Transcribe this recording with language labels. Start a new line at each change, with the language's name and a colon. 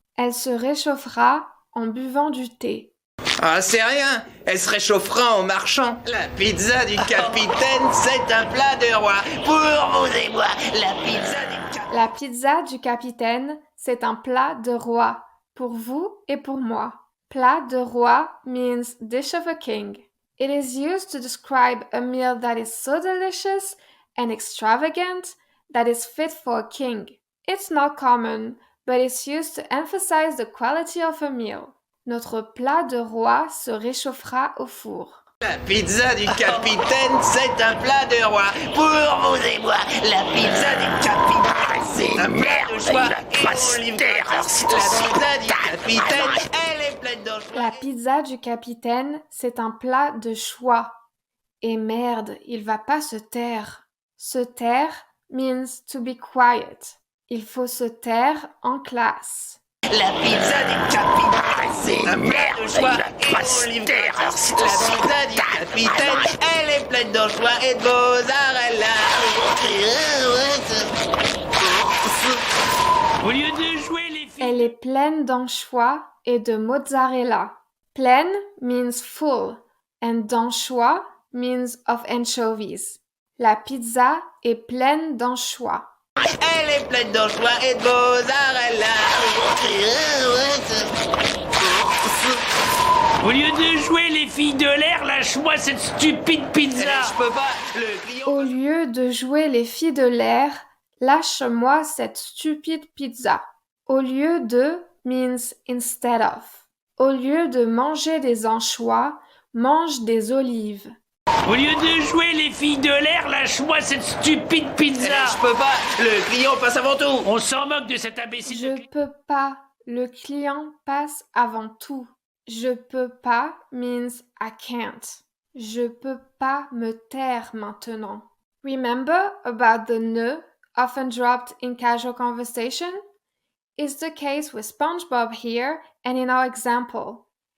French: Elle se réchauffera en buvant du thé. Ah, c'est rien. Elle se réchauffera en marchant. La pizza du capitaine, c'est un plat de roi. Pour vous et moi, la pizza du capitaine. La pizza du capitaine, c'est un plat de roi. pour vous et pour moi. Plat de roi
English: means dish of a king. It is used to describe a meal that is so delicious and extravagant that is fit for a king. It's not common, but it's used to emphasize the quality of a meal.
French: Notre plat de roi se réchauffera au four. La pizza du capitaine, c'est un plat de roi. Pour vous et moi, la pizza du capitaine, c'est un plat de choix. Et on livre la pizza du capitaine, elle est pleine d'anchois. La pizza du capitaine, c'est un plat de choix. Et merde, il va pas se taire. Se taire
English: means to be quiet.
French: Il faut se taire en classe. La pizza du capitaine, c'est un plat de choix. Et on livre la pizza du capitaine, elle est pleine d'anchois et de mozzarella. Au lieu de jouer les filles... Elle est pleine d'anchois et de mozzarella.
English: Pleine means full and d'anchois means of anchovies.
French: La pizza est pleine d'anchois. Elle est pleine d'anchois et de mozzarella. Au lieu de jouer les filles de l'air, lâche-moi cette stupide pizza. Je peux pas, le client... Au lieu de jouer les filles de l'air, lâche-moi cette stupide pizza. Au lieu de
English: means instead of.
French: Au lieu de manger des anchois, mange des olives. Au lieu de jouer les filles de l'air, lâche-moi cette stupide pizza. Je peux pas, le client passe avant tout. On s'en moque de cet imbécile. Je peux pas. Le client passe avant tout. Je peux pas
English: means I can't.
French: Je peux pas me taire maintenant.
English: Remember about the ne often dropped in casual conversation? It's the case with SpongeBob here and in our example.